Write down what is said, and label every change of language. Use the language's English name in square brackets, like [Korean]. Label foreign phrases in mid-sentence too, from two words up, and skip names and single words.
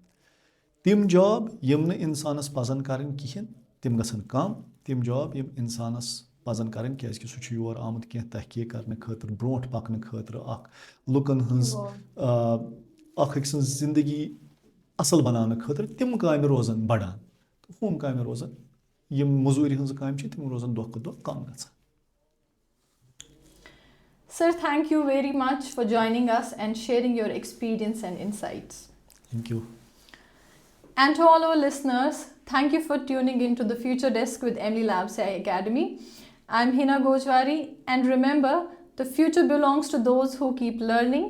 [Kashmiri] تِم جاب یِم نہٕ اِنسانَس پَزَن کَرٕنۍ کِہیٖنۍ تِم گژھن کَم تِم جاب یِم اِنسانَس پَزَن کَرٕنۍ کیٛازِکہِ سُہ چھُ یور آمُت کینٛہہ تحقیٖق کَرنہٕ خٲطرٕ برونٛٹھ پَکنہٕ خٲطرٕ اَکھ لُکَن ہٕنٛز اَکھ أکۍ سٕنٛز زِندگی اَصٕل بَناونہٕ خٲطرٕ تِم کامہِ روزَن بَڑان تہٕ ہُم کامہِ روزَن یِم مٔزوٗرۍ ہٕنٛزٕ کامہِ چھِ تِم روزَن دۄہ کھۄتہٕ دۄہ کَم گژھان. [English] Sir, thank you very much for joining us and sharing your experience and insights. Thank you. And to all our listeners, thank you for tuning into the Future Desk with Emly Labs AI Academy. I'm Hina Gojwari, and remember, the future belongs to those who keep learning.